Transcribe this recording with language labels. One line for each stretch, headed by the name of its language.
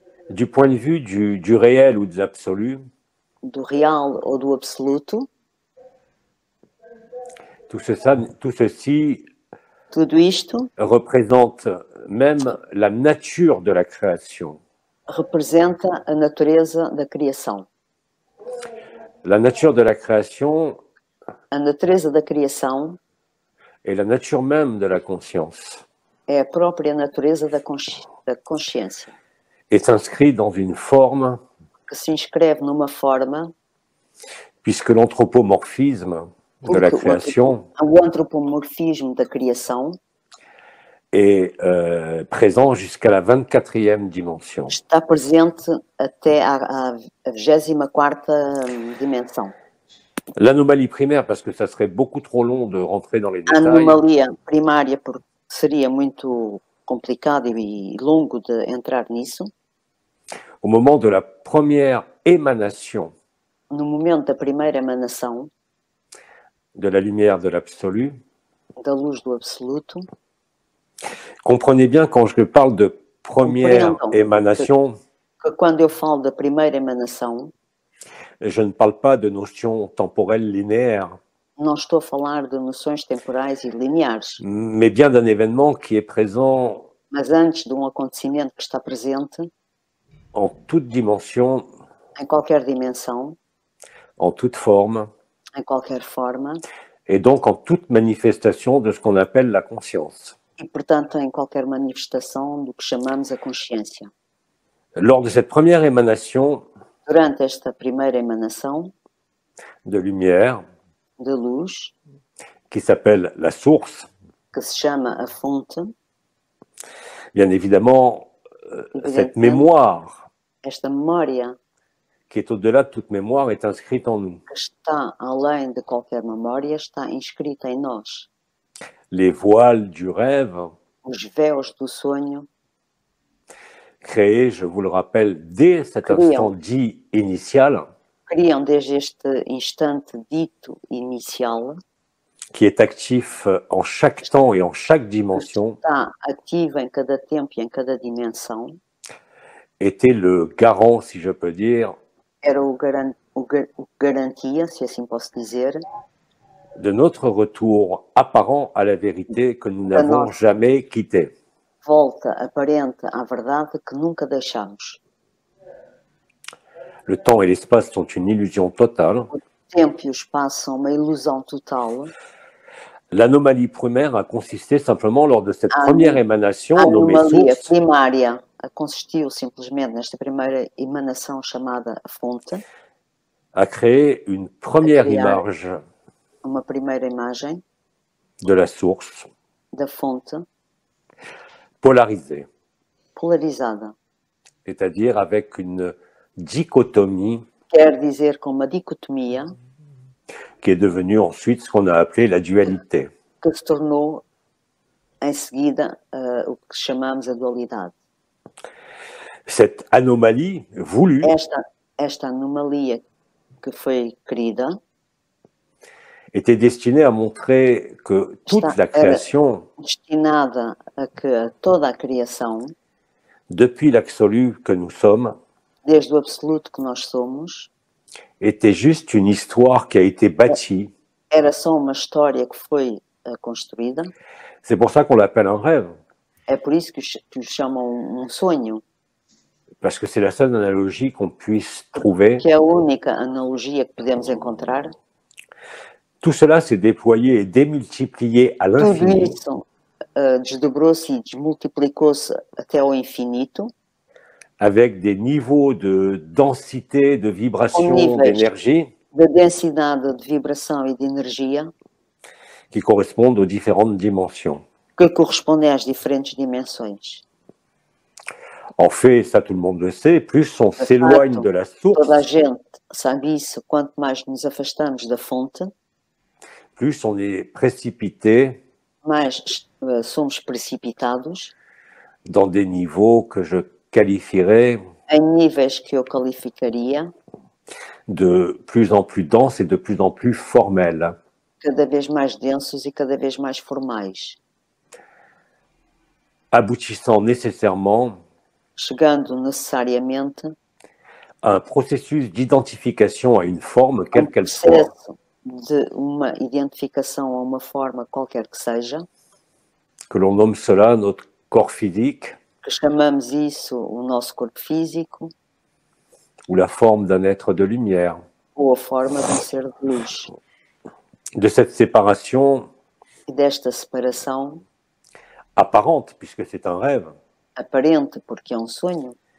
French: du réel ou de l'absolu,
Portuguese: do real ou do absoluto,
French: tout ceci
Portuguese: tudo isto
French: représente même la nature de la création.
Portuguese: representa a natureza da criação.
French: La nature de la création
Portuguese: A natureza da criação
French: est la nature même de la conscience
Portuguese: é a própria natureza da consciência,
French: et s'inscrit dans une forme,
Portuguese: que se inscreve numa forma,
French: puisque l'anthropomorphisme de la création
Portuguese: o antropomorfismo da criação
French: est présent jusqu'à la 24e dimension.
Portuguese: está presente até à 24ª dimensão.
French: L'anomalie primaire, parce que ça serait beaucoup trop long de rentrer dans les détails,
Portuguese: anomalia primária, porque seria muito complicado e longo de entrar nisso,
French: au moment de la première émanation
Portuguese: no momento da primeira emanação
French: de la lumière de l'absolu,
Portuguese: da luz do absoluto,
French: comprenez bien quand je parle de première émanation,
Portuguese: que quando eu falo da primeira emanação,
French: je ne parle pas de notion temporelle linéaire,
Portuguese: não estou a falar de noções temporais e lineares,
French: mais bien d'un événement qui est présent
Portuguese: mas antes de um acontecimento que está presente
French: en toute dimension,
Portuguese: em qualquer dimensão,
French: en toute forme,
Portuguese: em qualquer forma,
French: et donc en toute manifestation de ce qu'on appelle la conscience.
Portuguese: e, portanto, em qualquer manifestação do que chamamos a consciência.
French: Lors de cette première émanation
Portuguese: Durante esta primeira emanação
French: de lumière,
Portuguese: de luz,
French: qui s'appelle la source,
Portuguese: que se chama a fonte,
French: bien évidemment, cette mémoire
Portuguese: esta memória
French: qui est au-delà de toute mémoire est inscrite en nous.
Portuguese: que está além de qualquer memória está inscrita em nós.
French: Les voiles du rêve,
Portuguese: Os véus do sonho,
French: créés, je vous le rappelle, dès cet instant dit initial,
Portuguese: criam desde este instante dito inicial,
French: qui est actif en chaque temps et en chaque dimension,
Portuguese: está ativo em cada tempo e em cada dimensão,
French: était le garant, si je peux dire,
Portuguese: era o garantia, se assim posso dizer,
French: de notre retour apparent à la vérité que nous n'avons jamais quittée.
Portuguese: Volta aparente à verdade que nunca deixamos.
French: Le temps et l'espace sont une illusion totale.
Portuguese: O tempo e o espaço são uma ilusão total.
French: L'anomalie primaire a consisté simplement lors de cette
Portuguese: A
French: première émanation
Portuguese: A
French: nommée
Portuguese: anomalia
French: source,
Portuguese: primária consistiu simplesmente nesta primeira emanação chamada fonte,
French: à créer une
Portuguese: a
French: première
Portuguese: criar
French: image
Portuguese: uma primeira imagem
French: de la source
Portuguese: da fonte
French: polarisée,
Portuguese: polarizada.
French: c'est-à-dire avec une dichotomie
Portuguese: Quer dizer com uma dicotomia
French: qui est devenue ensuite ce qu'on a appelé la dualité.
Portuguese: que se tornou em seguida o que chamamos a dualidade.
French: Cette anomalie voulue
Portuguese: Esta anomalia que foi querida
French: était destinée à montrer que toute la création,
Portuguese: destinada a que toda a criação,
French: depuis l'absolu que nous sommes,
Portuguese: desde o absoluto que nós somos,
French: était juste une histoire qui a été bâtie.
Portuguese: era só uma história que foi construída.
French: C'est pour ça qu'on l'appelle un rêve,
Portuguese: É por isso que o chamam sonho,
French: parce que c'est la seule analogie qu'on puisse trouver.
Portuguese: que é a única analogia que podemos encontrar.
French: Tout cela s'est déployé et démultiplié à
Portuguese: Tudo
French: l'infini
Portuguese: isso desdobrou-se e desmultiplicou-se até ao infinito,
French: avec des niveaux de densité, de vibration,
Portuguese: níveis
French: d'énergie
Portuguese: da densidade de vibração e de energia
French: qui correspondent aux différentes dimensions.
Portuguese: que correspondem às diferentes dimensões.
French: En fait, ça tout le monde le sait, plus on s'éloigne de la source,
Portuguese: Toda a gente sabe isso. Quanto mais nos afastamos da fonte,
French: plus on est précipité
Portuguese: mais somos precipitados
French: dans des niveaux que je qualifierais
Portuguese: em níveis que eu qualificaria
French: de plus en plus denses et de plus en plus formels.
Portuguese: cada vez mais densos e cada vez mais formais,
French: Aboutissant nécessairement
Portuguese: chegando necessariamente
French: à un processus d'identification à une forme,
Portuguese: a
French: quelle qu'elle soit,
Portuguese: processo de uma identificação a uma forma qualquer que seja,
French: que l'on nomme cela notre corps physique
Portuguese: que chamamos isso o nosso corpo físico
French: ou la forme d'un être de lumière.
Portuguese: ou a forma de um ser de luz.
French: De cette séparation
Portuguese: E desta separação
French: apparente, puisque c'est un rêve,
Portuguese: aparente, porque é um sonho,